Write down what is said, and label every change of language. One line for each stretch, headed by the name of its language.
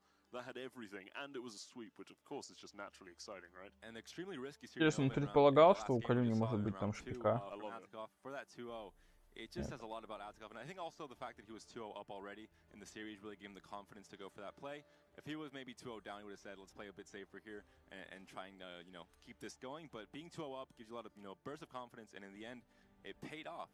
English: That had everything, and it was a sweep, which of course is just naturally exciting, right? And extremely risky series.
Russian: Интересно, он предполагал, что у Калюни может быть там шпика.
English: For that 2-0, it just says a lot about Adzikov, and I think also the fact that he was 2-0 up already in the series really gave him the confidence to go for that play. If he was maybe 2-0 down, he would have said, let's play a bit safer here and trying to, keep this going. But being 2-0 up gives you a lot of, burst of confidence, and in the end, it paid off.